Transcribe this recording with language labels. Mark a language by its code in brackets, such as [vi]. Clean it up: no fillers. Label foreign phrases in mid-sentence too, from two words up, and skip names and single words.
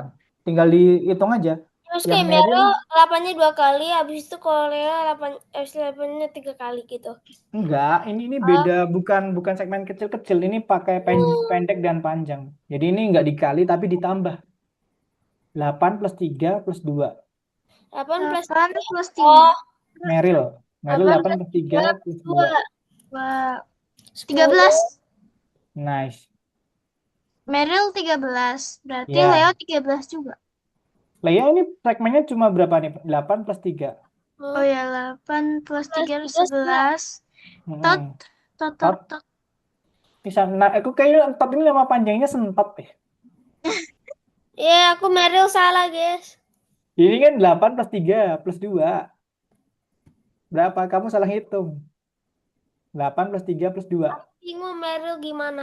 [id] Tinggal dihitung aja. Terus Yang kayak Meryl Meryl 8-nya 2 kali, habis itu kalau Leo 8-nya 3 kali gitu. enggak, ini Oh, beda, bukan segmen kecil-kecil. Ini pakai pendek dan panjang. Jadi ini enggak dikali tapi ditambah. 8 plus 3 plus 2. 8 plus 8 3. plus Oh, 3. Meryl. Meryl 8 8 plus plus 3 3 plus plus 2. 2. 10. 13. Nice. Meryl 13. Berarti Leo Ya. 13 juga. Lea ini segmennya cuma berapa nih? 8 plus 3. Oh ya, 8 plus 3 13 juga. 11. Tot. Mm-mm. Tot, tot, Tot. tot. Bisa, nah, aku kayaknya tot ini nama panjangnya sentot ya. Iya, aku Meryl salah, guys. Ini kan 8 plus 3 plus 2. Berapa? Kamu salah hitung. 8 plus 3 plus 2. Bingung Meryl gimana.